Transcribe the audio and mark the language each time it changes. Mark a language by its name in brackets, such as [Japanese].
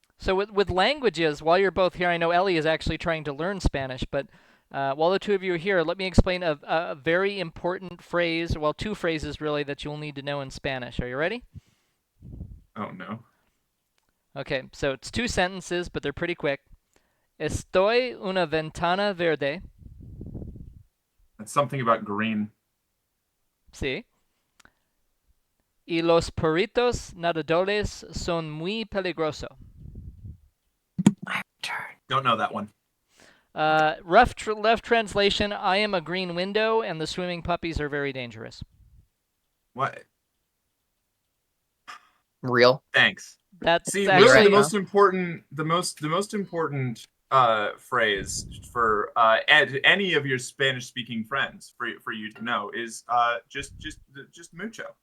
[English] So with languages, while you're both here, I know Ellie is actually trying to learn Spanish, but while the two of you are here, let me explain a very important phrase, well, 2 phrases really, that you'll need to know in Spanish. Are you ready? Oh no. Okay, so it's 2 sentences, but they're pretty quick. [Spanish] Estoy una ventana verde. [English] It's something about green. [Spanish] Sí. Y los perritos nadadores son muy peligrosos. [English] Don't know that one. Left translation, I am a green window and the swimming puppies are very dangerous. What? Real. Thanks. That's See, actually really, right, the most important, the most important phrase for any of your Spanish-speaking friends for you to know is just mucho.